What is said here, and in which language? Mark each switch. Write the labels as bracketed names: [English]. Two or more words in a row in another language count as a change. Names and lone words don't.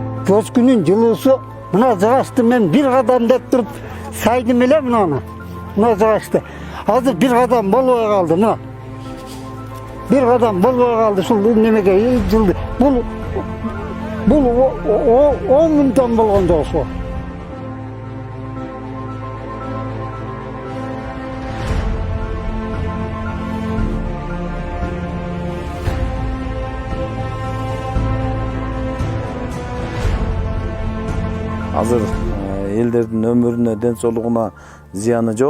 [Kyrgyz] көчкүнүн жылуусу мына жагачты мен бир кадам деп туруп сайдым эле мына жагачты. Азыр бир кадам болбой калды мына. Бир кадам болбой калды шу немеге жылды. Бул 10 минуттан болгондо ошу. Азыр элдердин өмүрүнө, ден соолугуна зыяны жок.